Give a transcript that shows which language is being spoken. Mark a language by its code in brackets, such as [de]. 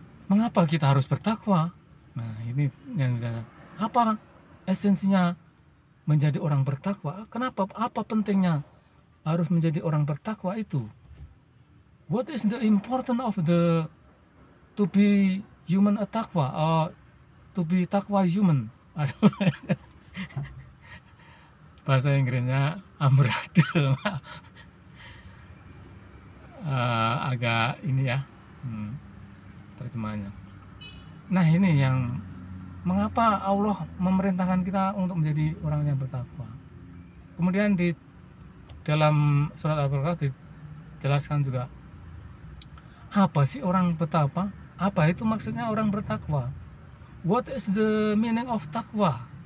[id] Mengapa kita harus bertakwa? Nah, ini yang apa esensinya menjadi orang bertakwa? Kenapa? Apa pentingnya harus menjadi orang bertakwa itu? [en] What is the importance of to be human a takwa, or to be takwa human? [id] bahasa Inggrisnya amburadul. Agak ini ya, terjemahannya. Nah, ini yang mengapa Allah memerintahkan kita untuk menjadi orang yang bertakwa. Kemudian di dalam surat Al-Baqarah dijelaskan juga, apa sih orang bertakwa? Apa itu maksudnya orang bertakwa? [en] What is the meaning of takwa?